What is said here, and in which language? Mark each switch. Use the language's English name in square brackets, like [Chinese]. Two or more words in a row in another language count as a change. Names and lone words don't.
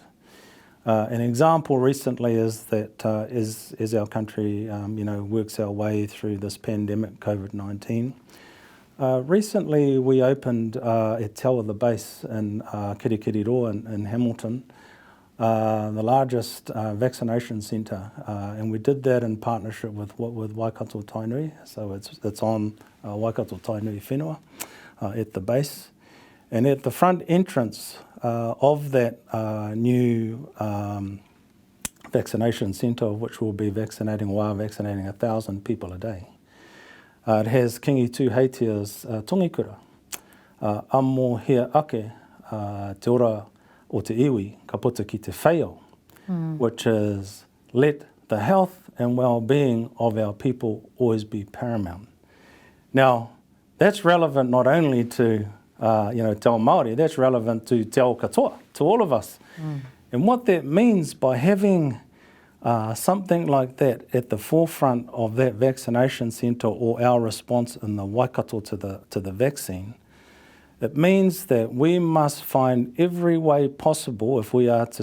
[English] An example recently is that as our country works our way through this pandemic, COVID-19, recently we opened at Te Awa the base in Kirikiriroa in Hamilton, the largest vaccination centre, and we did that in partnership with Waikato Tainui, so it's on Waikato Tainui whenua at the base. And at the front entrance of that new vaccination centre, which will be vaccinating 1,000 people a day, it has Kingi Tū Heitia's tongikura, [Māori] Amo hea ake te ora o te iwi, ka puta ki te whaiau, [English] which is let the health and well-being of our people always be paramount. Now, that's relevant not only to [Māori] te ao Māori, [English] that's relevant to [Māori] te ao katoa, [English] to all of us. And what that means by having something like that at the forefront of that vaccination centre or our response in the Waikato to the vaccine, it means that we must find every way possible, if we are to